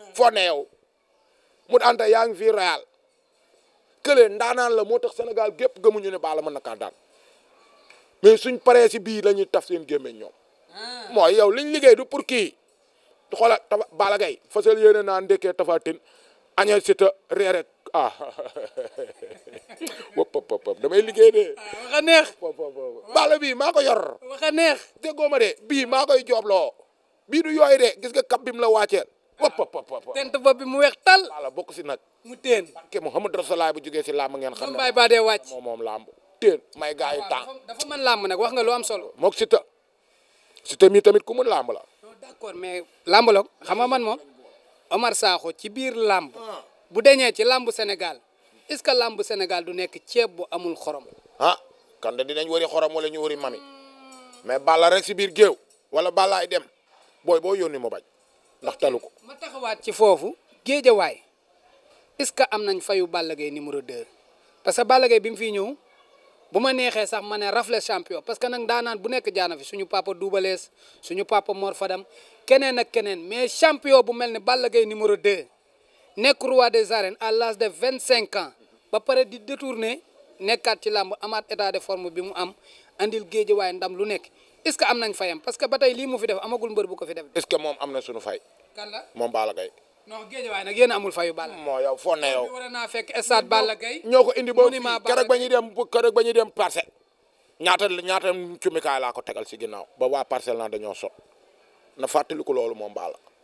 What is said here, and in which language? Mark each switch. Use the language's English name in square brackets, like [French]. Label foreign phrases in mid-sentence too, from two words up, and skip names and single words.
[Wolof] Foo ne yow? Mu Anta yaa ngi fii Real. Kële ndaanaan la, moo tax Sénégal gépp gëmuñu ne Balla mën na kaa daan. Mais suñ paree si bii la ñuy taf seen gémmiñ ñoom. Ah. Mooy yow liñ liggéey du pour kii. Xoolal Tafa, Balla Gaye, fasal yéene naa ndekkee Tapha Tine, añee Siteu, reere, ah. Wop, wop, wop, wop. Damay liggéey de. Ah, wax a neex. Wop, wop, wop. Balla bii maa ko yor. Wax a neex. Déggoo ma de, bii maa koy joobloo. Bii du yooyu de, gis nga kap bi mu la wàcceel. Wop, wop, wop, wop. Tent bopp bi mu weex tal. Balla bokk si nag. Mu teen. Barke Mouhamed Rasulaay bu jógee si làmb ngeen xam ne. Doom Baye Ba dee wàcc. Moom moom làmb. Teen, may gars yi Waaw, temps. dafa, dafa mën làmb nag, wax nga lu am solo. Mook Siteu. Siteu mii tamit ku mën làmb la. [French] Non, d'accord, mais [Wolof] làmb la, xam nga man moom, Omar Sakho ci biir làmb. Ah. Bu deñee ci làmb Sénégal, [French] est-ce que [Wolof] làmb Sénégal du nekk ceeb bu amul xorom? Ah, kan de dinañ wëri xorom wala ñu wëri mami. Mais Balla rek si biir géew, wala Balla ay dem, booy boo yónni mu bañ. Ndax talu ko. Ma taxawaat ci foofu, Géejawaay, [French] est-ce que [Wolof] am nañ fayu Balla Gaye [French] numéro deux? Parce que [Wolof] Balla Gaye bi mu fiy ñëw, bu ma neexee sax ma ne rafle champion, [French] parce que [Wolof] nag daanaan bu nekk jaana fi, suñu papa Double Less, suñu papa Mor Fadam, keneen ak keneen, [French] mais champion [Wolof] bu mel ne Balla Gaye [French] numéro deux, nekk roi des arènes à l'âge de vingt-cinq ans, [Wolof] ba pare di détourner, nekkaat ci làmb, amaat [French] état de forme [Wolof] bi mu am, andil Géejawaay ndam lu nekk. [French] Est-ce que [Wolof] am nañ fayam? [French] Parce que [Wolof] ba tey lii mu fi def, amagul mbër bu ko fi def. [French] Est-ce que [Wolof] moom am na suñu fay? Kan la? Moom Balla Gaye. Non, Géejawaay nag yéen amul fayu Balla. Moo yow foo ne yow. Bi war naa fekk stade Balla Gaye. Ñoo ko indi ba Monument fii, keroog Balla ba ñuy dem, keroog ba ñuy dem Parcelles. Ñaata, ñaata cumikaay laa ko tegal si ginnaaw, ba waa Parcelles naa dañoo sot. Na fàttaliku loolu moom Balla.